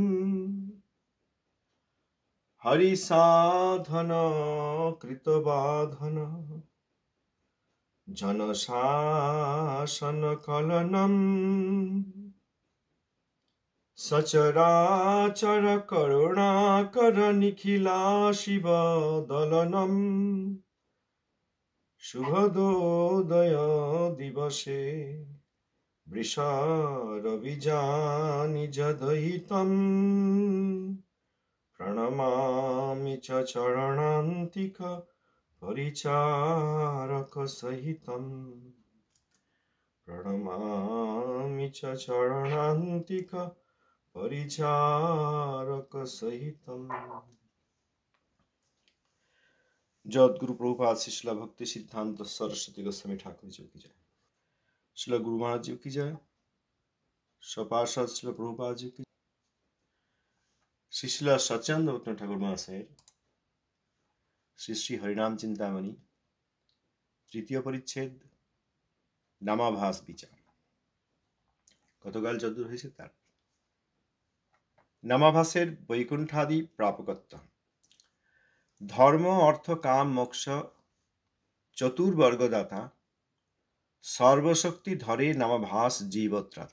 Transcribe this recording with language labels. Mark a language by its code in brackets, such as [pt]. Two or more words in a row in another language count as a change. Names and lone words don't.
[sa] হরিসাধন কৃতবাধন জনশাসন কলনম সচরাচর করুণাকর নিখিলা শিব দলনম শুভদোদয় দিবসে বৃষরবিজানি যদহিতম প্রণমামি চ চরণান্তিক পরিচারক সহিতম প্রণমামি চ চরণান্তিক পরিচারক সহিতম। [hi] जगद्गुरु प्रभुपाद श्री शिला भक्ति सिद्धांत सरस्वती गोस्वामी ठाकुर जी की जय। शिला गुरु महाराज जी की जय। स्वपार्षद शिला प्रभुपाद जी की। [bn] श्री शिला सच्चिदानंद भक्ति ठाकुर महाशय श्री श्री हरिनाम चिंतामणि तृतीय परिच्छेद नामाभास विचार गतकाल যদ্দূর হয়েছে তার নামাভাসের বৈকুণ্ঠাদি প্রাপকত্ব। ধর্ম অর্থ কাম মোক্ষ চতুর্বর্গদাতা সর্বশক্তি ধরে নামাভাস জীবত্রাতা।